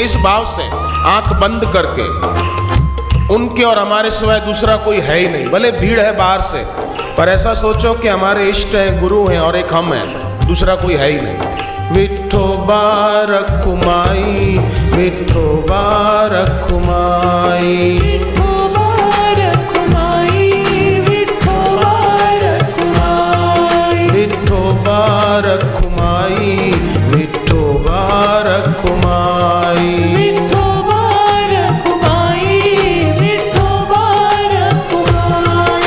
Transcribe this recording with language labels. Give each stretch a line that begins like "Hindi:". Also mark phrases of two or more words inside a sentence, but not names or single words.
Hindi: इस भाव से आंख बंद करके, उनके और हमारे सिवाय दूसरा कोई है ही नहीं। भले भीड़ है बाहर से, पर ऐसा सोचो कि हमारे इष्ट हैं, गुरु हैं और एक हम हैं, दूसरा कोई है ही नहीं। विठोबा रखुमाई, विठोबा रखुमाई, विठोबा रखुमाई, विठोबा रखुमाई, विठोबा रखुमाई, विठोबा रखुमाई।